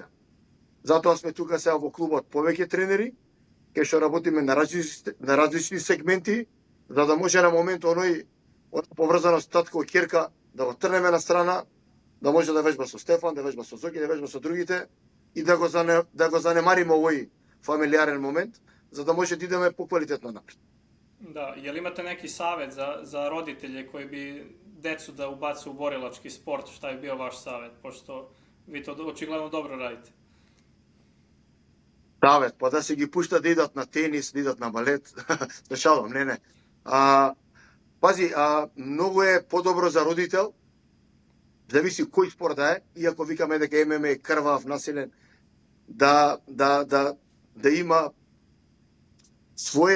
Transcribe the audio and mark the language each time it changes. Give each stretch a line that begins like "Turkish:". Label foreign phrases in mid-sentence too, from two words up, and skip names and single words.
Macedonian: Затоа сме тука сега во клубот повеќе тренери, кај што работиме на различни сегменти, за да може на момент оној поврзаност татко ќерка да го трнеме на страна, да може да вежба со Стефан, да вежба со Зоки, да вежба со другите и да го занемариме овој фамилиарен момент, за да може да идеме поквалитетно напред.
Serbian: Da, je li imate neki savjet za roditelje koji bi decu da ubace u borilački sport? Šta je bio vaš savjet, pošto vi to očigledno dobro radite? Savjet, pa da se
Macedonian: ги пушта да идат на тенис, да идат на балет, шалам, не. Пази, многу е подобро за родител, зависи кој спорт да е, иако викаме дека ММА е крвав, насилен, да има свое